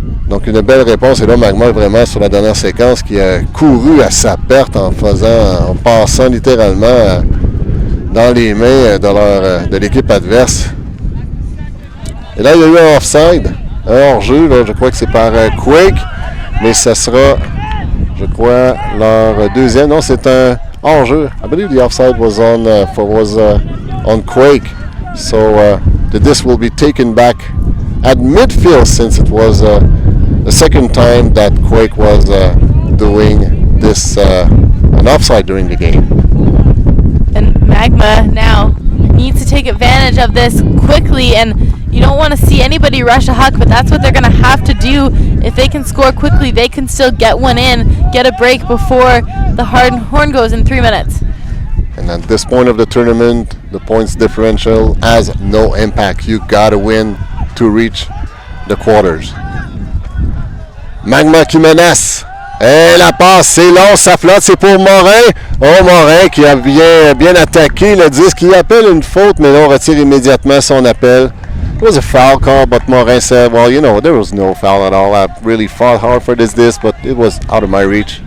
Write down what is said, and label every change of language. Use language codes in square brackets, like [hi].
[fr] Donc, une belle réponse. Et là, Magma, vraiment, sur la dernière séquence, qui a couru à sa perte en passant littéralement dans les mains de l'équipe adverse. Et là, il y a eu un offside, un hors-jeu. Là, je crois que c'est par Quake, mais ça sera... je crois, leur deuxième. Non, c'est un hors-jeu. [en] I believe the offside was on Quake. So the disc will be taken back at midfield since it was the second time that Quake was doing this an offside during the game. And Magma now needs to take advantage of this quickly, and you don't want to see anybody rush a huck, but that's what they're going to have to do. If they can score quickly, they can still get one in, get a break before the horn goes in 3 minutes. And at this point of the tournament, the points differential has no impact. You got to win to reach the quarters. [fr] Magma qui menace. Et la passe, c'est long, ça flotte, c'est pour Morin. Oh, Morin qui a bien attaqué le disque. Il appelle une faute, mais là, on retire immédiatement son appel. [en] It was a foul call, but Morin said, well, you know, there was no foul at all. I really fought hard for this disc, but it was out of my reach.